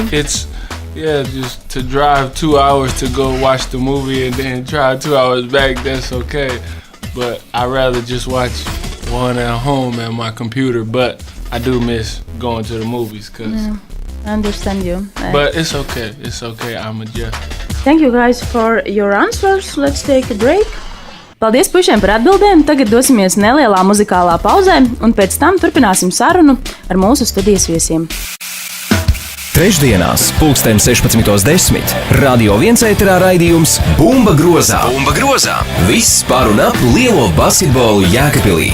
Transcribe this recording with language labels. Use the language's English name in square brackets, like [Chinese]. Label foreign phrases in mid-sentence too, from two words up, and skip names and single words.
[English] It's just to drive 2 hours to go watch the movie and then drive 2 hours back, that's okay. But I'd rather just watch one at home at my computer. But I do miss going to the movies, I understand you. But it's okay, I'm adjusting. Thank you guys for your answers. Let's take a break. [Latvian] Paldies puišiem par atbildēm. Tagad dosimies nelielā muzikālā pauzē un pēc tam turpināsim sarunu ar mūsu studijas viesiem. Trešdienās, 16:10. Radio1 ēterā raidījums Bumba grozā. Bumba grozā. Viss par un ap lielo basketbolu Jēkabpilī.